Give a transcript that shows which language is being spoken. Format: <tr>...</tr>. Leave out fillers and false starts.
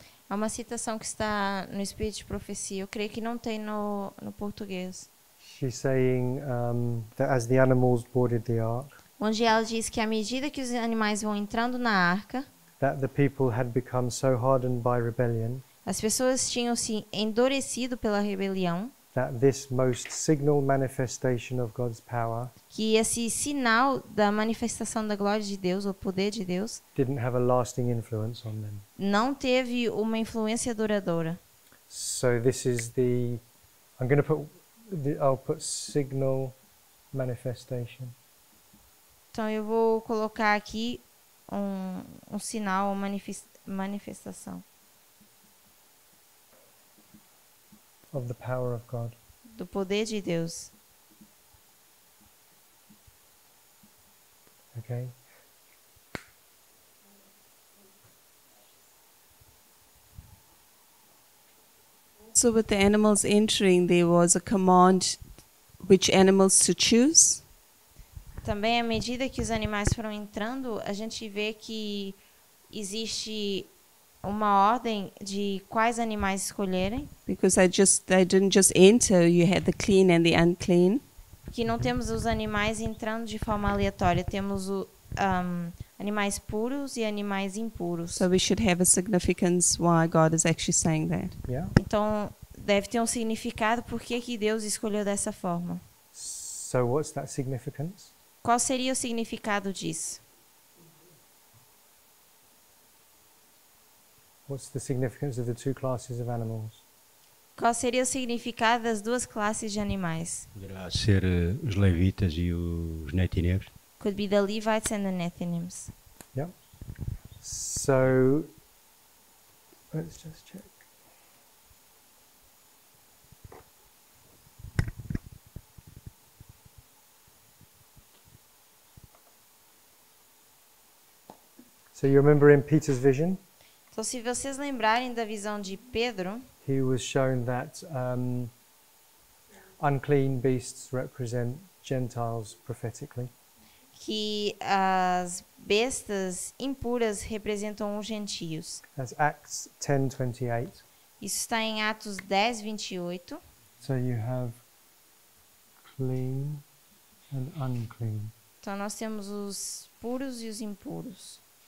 <pt>É uma citação que está no Espírito de Profecia. Eu creio que não tem no português.</pt> <en>she's saying that as the animals boarded the ark,</en> <pt>Onde ela diz que à medida que os animais vão entrando na arca,</pt> <en>that the people had become so hardened by rebellion</en> <pt>as pessoas tinham se endurecido pela rebelião,</pt> <en>that this most signal manifestation of God's power</en> <pt>que esse sinal da manifestação da glória de Deus, o poder de Deus,</pt> <en>didn't have a lasting influence on them.</en> <pt>não teve uma influência duradoura.</pt> <en>So this is the, I'm going to put, I'll put signal manifestation.</en> <pt>Então eu vou colocar aqui um sinal, uma manifestação</pt> <en>Of the power of God.</en> <pt>do poder de Deus.</pt> <en>Okay. So with the animals entering, there was a command which animals to choose.</en> <pt>Também, à medida que os animais foram entrando, a gente vê que existe uma ordem de quais animais escolherem,</pt> <en>Because they didn't just enter, you had the clean and the unclean.</en> <pt>que não temos os animais entrando de forma aleatória, temos animais puros e animais impuros.</pt> <en>So we should have a significance why God is actually saying that. Yeah.</en> <pt>Então, deve ter um significado por que Deus escolheu dessa forma.</pt> <en>So what's that significance?</en> <pt>Qual seria o significado disso?</pt> <en>What's the significance of the two classes of animals?</en> <pt>Qual seria o significado das duas classes de animais? Poderá ser os levitas e os netineus.</pt> <en>Could be the Levites and the Nethinims. Yeah. So let's just check. So you remember in Peter's vision,</en> <pt>Então, se vocês lembrarem da visão de Pedro,</pt> <en>he was shown that unclean beasts represent Gentiles prophetically.</en> <pt>que as bestas impuras representam os gentios.</pt> <en>That's Acts 10:28.</en> <pt>Isso está em Atos 10, 28.</pt> <en>So you have clean and unclean.</en> <pt>Então, nós temos os puros e os impuros.</pt>